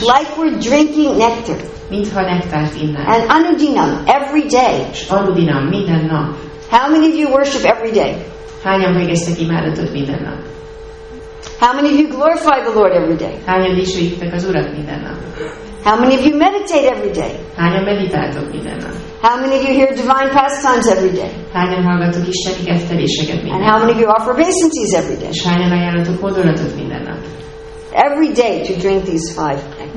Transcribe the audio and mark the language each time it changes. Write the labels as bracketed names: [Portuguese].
[English] Like we're drinking nectar. [Hungarian] Mintha nektárt innánk. [English] And anudinam every day. [Hungarian] És anudinam minden nap. [English] How many of you worship every day? [Hungarian] Hányan végeztek imádatot minden nap? [English] How many of you glorify the Lord every day? [Hungarian] Hányan dicsőítitek az Urat minden nap? [English] How many of you meditate every day? [Hungarian] Hányan meditáltok minden nap? [English] How many of you hear divine pastimes every day? [Hungarian] Hányan hallgatok isteni ketteléseket minden [English] And [Hungarian] nap? [English] how many of you offer obeisances every day? [Hungarian] És hányan ajánlatok hódolatot minden nap? [English] Every day to drink these 5 nectars.